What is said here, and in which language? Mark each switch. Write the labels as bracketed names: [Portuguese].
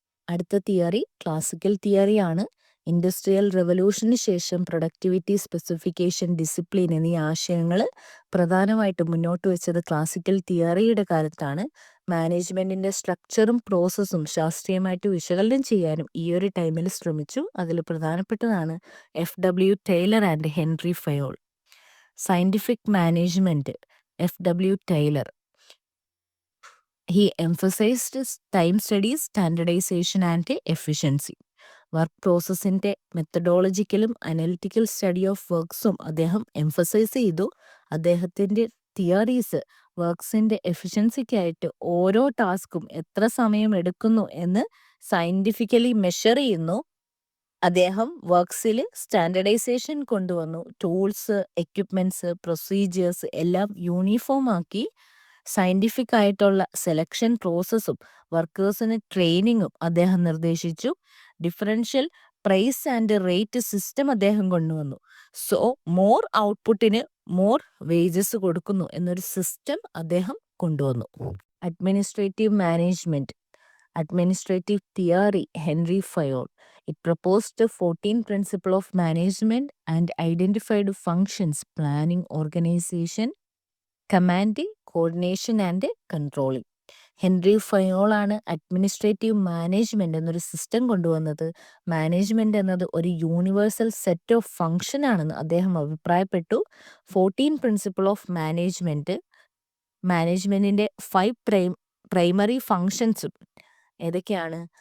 [Malayalam] അടുത്ത theory classical തിയറിയാണ്. Industrial റെവല്യൂഷന് ശേഷം productivity, specification, discipline എന്നീ ആശയങ്ങൾ പ്രധാനമായിട്ടും മുന്നോട്ട് വെച്ചത് ക്ലാസിക്കൽ തിയറിയുടെ കാലത്താണ്. മാനേജ്മെന്റിന്റെ സ്ട്രക്ചറും പ്രോസസ്സും ശാസ്ത്രീയമായിട്ട് വിശകലനം ചെയ്യാനും ഈ ഒരു ടൈമിൽ ശ്രമിച്ചു. അതിൽ പ്രധാനപ്പെട്ടതാണ് FW Taylor and Henry Fayol. [English] Scientific management, FW Taylor. He emphasized time studies, standardization and efficiency. [Malayalam] Work പ്രോസസ്സിൻ്റെ മെത്തഡോളജിക്കലും analytical study of വർക്ക്സും അദ്ദേഹം എംഫസൈസ് ചെയ്തു. അദ്ദേഹത്തിൻ്റെ തിയറീസ് വർക്ക്സിൻ്റെ എഫിഷ്യൻസിക്കായിട്ട് ഓരോ ടാസ്കും എത്ര സമയം എടുക്കുന്നു എന്ന് സയൻറ്റിഫിക്കലി മെഷർ ചെയ്യുന്നു. അദ്ദേഹം വർക്ക്സിൽ സ്റ്റാൻഡർഡൈസേഷൻ കൊണ്ടുവന്നു. ടൂൾസ്, എക്യുപ്മെൻറ്റ്സ്, പ്രൊസീജിയേഴ്സ് എല്ലാം യൂണിഫോം ആക്കി. സയൻറ്റിഫിക് ആയിട്ടുള്ള സെലക്ഷൻ പ്രോസസ്സും വർക്കേഴ്സിന് ട്രെയിനിങ്ങും അദ്ദേഹം നിർദ്ദേശിച്ചു. Differential price and rate system അദ്ദേഹം കൊണ്ടുവന്നു. സോ മോർ ഔട്ട്പുട്ടിന് മോർ വേജസ് കൊടുക്കുന്നു എന്നൊരു സിസ്റ്റം അദ്ദേഹം കൊണ്ടുവന്നു. [English] Administrative management, administrative theory, Henry Fayol. It proposed 14 principles of management and identified functions: planning, organization, commanding, coordination and controlling. [Malayalam] Henry ഫയോളാണ് administrative management എന്നൊരു system കൊണ്ടുവന്നത്. Management എന്നത് ഒരു യൂണിവേഴ്സൽ സെറ്റ് ഓഫ് ഫങ്ഷൻ ആണെന്ന് അദ്ദേഹം അഭിപ്രായപ്പെട്ടു. 14 പ്രിൻസിപ്പിൾ ഓഫ് മാനേജ്മെൻറ്റ്, മാനേജ്മെൻറ്റിൻ്റെ 5 പ്രൈമറി ഫങ്ഷൻസും ഏതൊക്കെയാണ്?